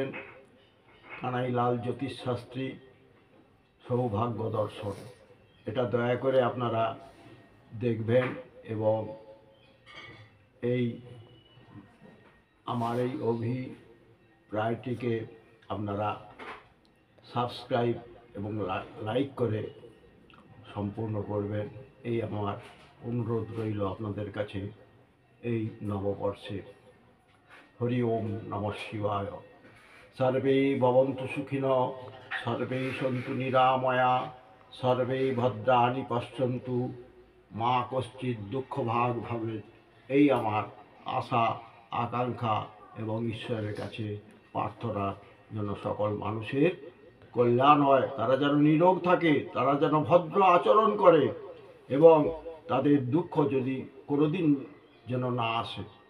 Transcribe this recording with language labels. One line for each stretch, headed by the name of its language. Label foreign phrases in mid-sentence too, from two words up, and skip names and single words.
Bangla: কানাইলাল জ্যোতিষ শাস্ত্রী সৌভাগ্য দর্শন, এটা দয়া করে আপনারা দেখবেন এবং এই আমার এই অভিপ্রায়টিকে আপনারা সাবস্ক্রাইব এবং লাইক করে সম্পূর্ণ করবেন, এই আমার অনুরোধ রইল আপনাদের কাছে এই নববর্ষে।
Sanskrit: হরি ওম নমঃ শিবায়। সর্বে ভবন্তু সুখিনঃ, সর্বে সন্তু নিরাময়া, সর্বে ভদ্রাণি পশ্যন্তু, মা কশ্চিৎ দুঃখ ভাগ ভবেৎ।
Bangla: এই আমার আশা আকাঙ্ক্ষা এবং ঈশ্বরের কাছে প্রার্থনা, যেন সকল মানুষের কল্যাণ হয়, তারা যেন নিরোগ থাকে, তারা যেন ভদ্র আচরণ করে এবং তাদের দুঃখ যদি কোনোদিন যেন না আসে।